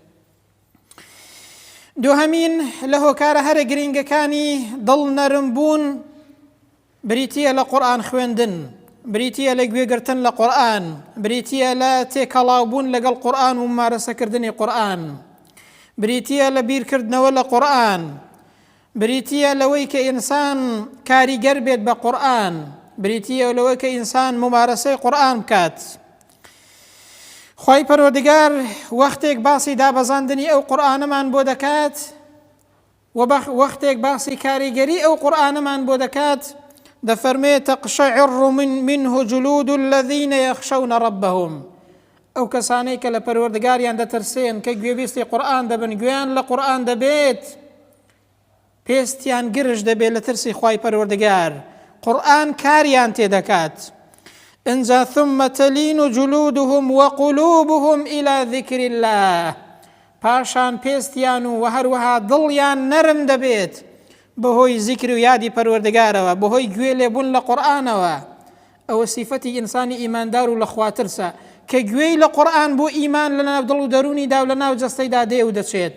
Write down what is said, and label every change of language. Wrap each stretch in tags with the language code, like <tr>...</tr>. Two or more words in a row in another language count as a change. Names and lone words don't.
<ckb>دووهەمین لە هۆکارە هەرە گرینگەکانی دڵ نەرم بوون بریتیە لە قورئان خوێندن، بریتیە لە گوێگرتن لە قورئان، بریتیە لە تێکەڵاوبوون لەگەڵ قورئان و ممارەسەکردنی قورئان، بریتیە لە بیرکردنەوە لە قورئان، بریتیە لەوەی کە ئینسان کاریگەر بێت بە قورئان، بریتیە لەوەی کە ئینسان ممارەسەی قورئان بکات. خوای پەروەردگار وەختێک باسی دابەزاندنی ئەو قورئانەمان بۆ دەکات، و وەختێک باسی کاریگەری ئەو قورئانەمان بۆ دەکات، دەفەرمێ</ckb> <ar>تەقشەعر منه جلود الذين يخشون ربهم.</ar> <ckb>ئەو کەسانەی کە لە پەروەردگاریان دەترسێن، کە گوێبیستی قورئان دەبن، گوێیان لە قورئان دەبێت، پێستیان گرژ دەبێت لە ترسی خوای پەروەردگار. قورئان کاریان تێدەکات. ئینجا</ckb> <ar>ثم تلين جلودهم وقلوبهم إلى ذكر الله،</ar> <ckb>پاشان پێستیان و هەروەها دڵیان نەرم دەبێت بەهۆی زیکر و یادی پەروەردگارەوە، بەهۆی گوێ لێبوون لە قورئانەوە. ئەوە سیفەتی ئینسانی ئیماندار و لە خواترسە کە گوێی لە قورئان بۆ ئیمان لە ناو دڵ و دەرونیدا و لە ناو جەستەیدا دێ و دەچێت.</ckb>